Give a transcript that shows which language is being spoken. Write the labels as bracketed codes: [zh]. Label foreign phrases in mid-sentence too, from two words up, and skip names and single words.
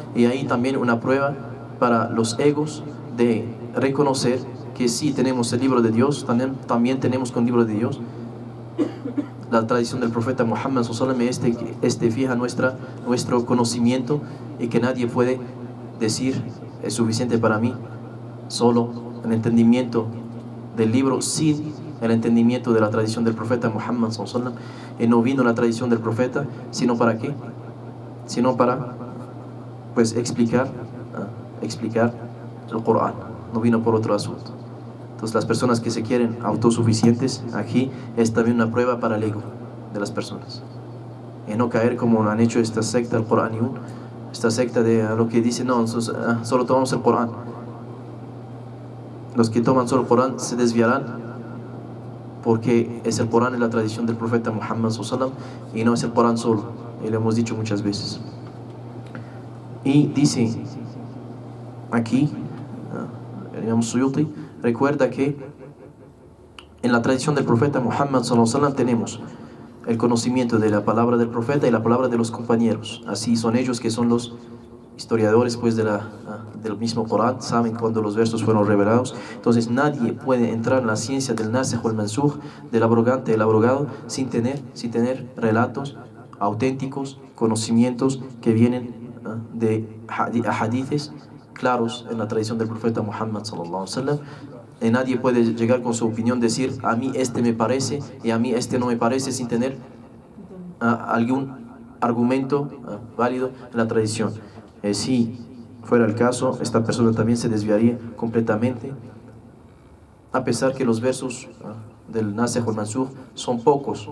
[es] Y ahí también una prueba para los egos de reconocer que sí tenemos el libro de Dios, también tenemos con el libro de Dios la tradición del profeta Muhammad [ar] صلى الله عليه وسلم, [es] este fija nuestro conocimiento, y que nadie puede decir es suficiente para mí, solo el entendimiento del libro sin el entendimiento de la tradición del profeta Muhammad [ar] صلى الله عليه وسلم. [es] Y no vino la tradición del profeta sino para qué, sino para pues explicar el Corán, no vino por otro asunto. Entonces las personas que se quieren autosuficientes, aquí es también una prueba para el ego de las personas, y no caer como han hecho esta secta, el Coraniún, esta secta de lo que dice, no, solo tomamos el Corán. Los que toman solo el Corán se desviarán, porque es el Corán, es la tradición del profeta Muhammad [ar] صلى الله عليه وسلم, [es] y no es el Corán solo, y lo hemos dicho muchas veces. Y dice aquí el Imam Suyuti, recuerda que en la tradición del profeta Muhammad [ar] صلى الله عليه وسلم [es] tenemos el conocimiento de la palabra del profeta y la palabra de los compañeros. Así son ellos, que son los historiadores pues del mismo Corán, saben cuándo los versos fueron revelados. Entonces nadie puede entrar en la ciencia del nasikh o el mansukh, del abrogante, el abrogado, sin tener relatos auténticos, conocimientos que vienen de hadithes claros en la tradición del profeta Muhammad [ar] صلى الله عليه وسلم. [es] Y nadie puede llegar con su opinión, decir a mí este me parece y a mí este no me parece, sin tener algún argumento válido en la tradición. Si fuera el caso, esta persona también se desviaría completamente, a pesar que los versos del nasikh o el mansukh son pocos.